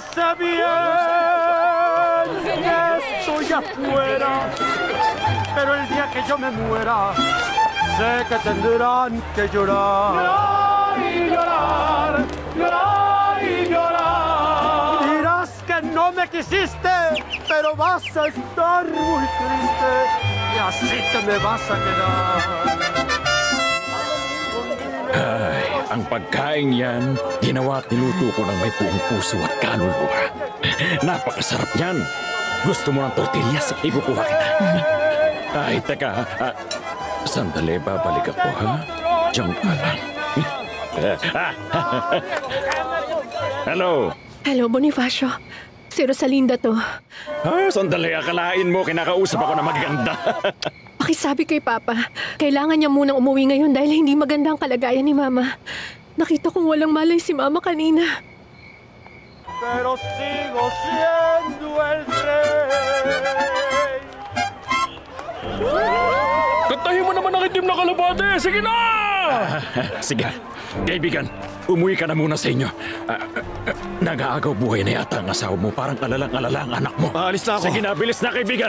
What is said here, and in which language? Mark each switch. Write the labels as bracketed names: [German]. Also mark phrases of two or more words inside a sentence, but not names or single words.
[Spanish] bien que estoy afuera, pero el día que yo me muera, sé que tendrán que llorar. Llorar y llorar, llorar y llorar. Dirás que no me quisiste, pero vas a estar muy triste y así te me vas a quedar. [Filipino] Ay, ang pagkain yan, ginawa at niluto ko ng may buong puso at kaluluwa. Napakasarap yan. Gusto mo ng tortillas? Ikukuha kita. Ay, teka. Sandali, babalik ako, ha? Diyan ka lang. Hello? Hello, Bonifacio. Si Rosalinda to. Sandali, akalain mo, kinakausap ako na maganda. Pakisabi kay Papa, kailangan niya munang umuwi ngayon dahil hindi maganda ang kalagayan ni Mama. Nakita kong walang malay si Mama kanina. [Spanish] Pero sigo siendo el rey. [Filipino] Kantahin mo naman ang itim na kalapate! Sige na! Sige, kaibigan, umuwi ka na muna sa inyo. Nag-aagaw buhay na yata ang asawa mo. Parang alalang-alala ang anak mo. Aalis na ako. Sige na, bilis na kaibigan.